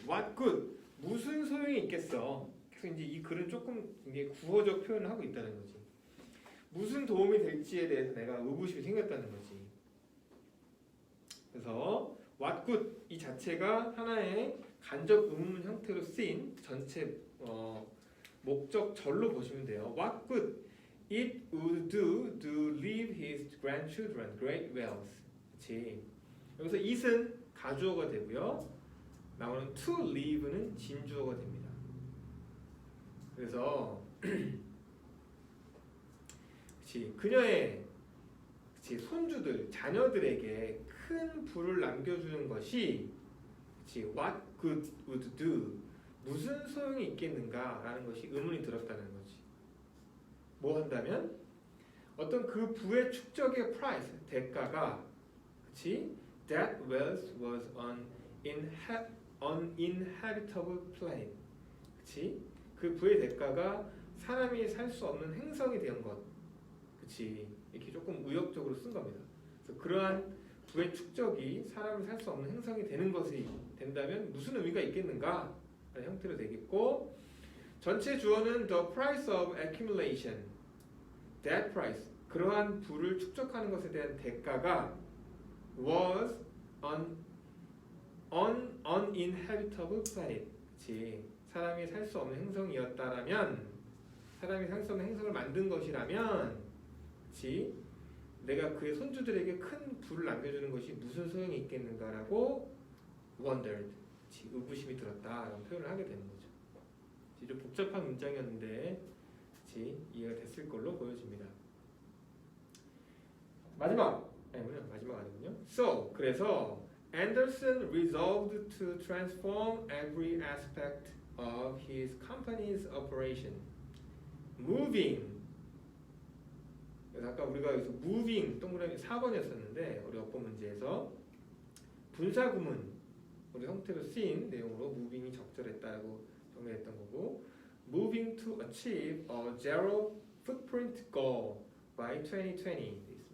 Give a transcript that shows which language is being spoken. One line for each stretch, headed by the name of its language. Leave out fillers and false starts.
English: What good
Korean: 무슨 소용이 있겠어. 그래서 이제 이 글은 조금 이게 구어적 표현을 하고 있다는 거지. 무슨 도움이 될지에 대해서 내가 의구심이 생겼다는 거지. 그래서
English: what good
Korean: 이 자체가 하나의 간접 의문문 형태로 쓰인 전체 목적절로 보시면 돼요.
English: What good it would do to leave his grandchildren great wealth.
Korean: 그렇지. 여기서 it은 가주어가 되고요. 나오는 to leave는 진주어가 됩니다. 그래서 그렇지. 그녀의 그렇지. 손주들, 자녀들에게 큰 부를 남겨주는 것이 그렇지.
English: What good would do?
Korean: 무슨 소용이 있겠는가라는 것이 의문이 들었다는 거지. 뭐 한다면 어떤 그 부의 축적의 price, 대가가 그렇지?
English: That wealth was uninhabitable planet.
Korean: 그렇지? 그 부의 대가가 사람이 살 수 없는 행성이 된 것. 그렇지? 이렇게 조금 의역적으로 쓴 겁니다. 그래서 그러한 부의 축적이 사람이 살 수 없는 행성이 되는 것이 된다면 무슨 의미가 있겠는가? 라는 형태로 되겠고 전체 주어는
English: the price of accumulation. That price.
Korean: 그러한 부를 축적하는 것에 대한 대가가
English: was uninhabitable planet.
Korean: 그치? 사람이 살 수 없는 행성이었다라면 사람이 살 수 없는 행성을 만든 것이라면 그치? 내가 그의 손주들에게 큰 부를 남겨주는 것이 무슨 소용이 있겠는가라고 wondered. 그치? 의구심이 들었다라는 표현을 하게 되는 거죠. 좀 복잡한 문장이었는데 그치? 이해가 됐을 걸로 보여집니다. 마지막 아니군요.
English: So
Korean: 그래서
English: Anderson resolved to transform every aspect of his company's operation, moving.
Korean: 그래서 아까 우리가 여기서 moving 동그라미 4번이었었는데 우리 어법 문제에서 분사구문 우리 형태로 쓰인 내용으로 moving이 적절했다라고 정리했던 거고,
English: moving to achieve a zero footprint goal by 2020.